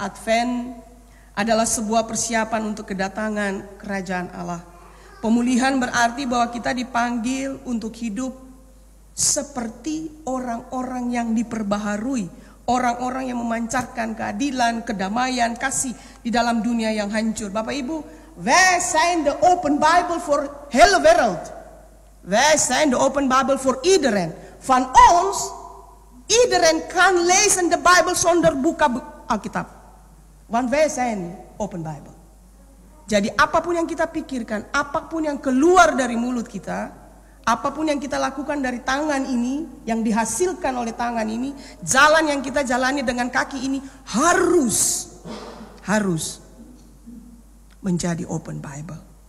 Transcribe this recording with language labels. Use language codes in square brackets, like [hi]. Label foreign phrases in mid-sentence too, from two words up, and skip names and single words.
[id] Advent adalah sebuah persiapan untuk kedatangan kerajaan Allah. Pemulihan berarti bahwa kita dipanggil untuk hidup seperti orang-orang yang diperbaharui, orang-orang yang memancarkan keadilan, kedamaian, kasih di dalam dunia yang hancur. Bapak Ibu, [nl] wij zijn de [en] open Bible [nl] voor hele wereld. Wij zijn de [en] open Bible [nl] voor iedereen. Van ons, iedereen kan lezen de Bijbel zonder [id] buka Alkitab. [nl] Want wij zijn [en] open Bible. [id] Jadi apapun yang kita pikirkan, apapun yang keluar dari mulut kita, apapun yang kita lakukan dari tangan ini, yang dihasilkan oleh tangan ini, jalan yang kita jalani dengan kaki ini harus menjadi [en] open Bible.